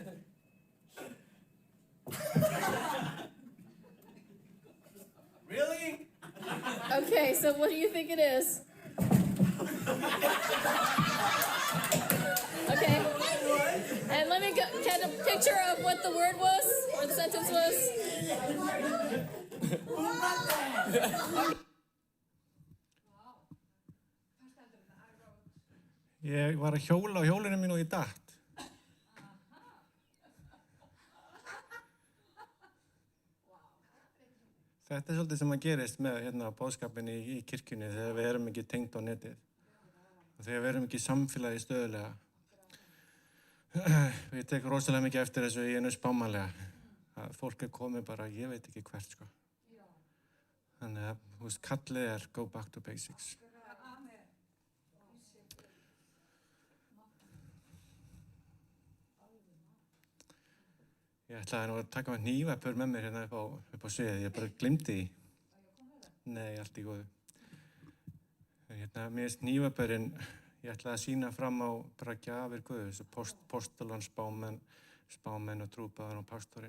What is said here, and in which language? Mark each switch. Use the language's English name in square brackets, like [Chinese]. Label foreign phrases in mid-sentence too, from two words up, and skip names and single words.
[English] Really? Okay, so what do you think it is? Okay. And let me get a picture of what the word was, or the sentence was. [Icelandic] Ég var að hjóla á hjólinu mínu og ég datt. Þetta er svolítið sem að gerist með boðskapinn í kirkjunni þegar við erum ekki tengd á netið og þegar við erum ekki í samfélagi stöðulega. Ég tek rosalega mikið eftir þessu í einu spámanlega að fólk er komið bara, ég veit ekki hvert sko. Þannig að, þú veist, kallið er [English] go back to basics. [Icelandic] Ég ætlaði nú að taka með hnífapör með mér hérna upp á sviðið, ég bara glimti því. Nei, allt í góðu. Mér finnst hnífapörinn, ég ætlaði að sýna fram á bara gjafir Guðs, postulan, spámenn og trúpaðan og pastorinn.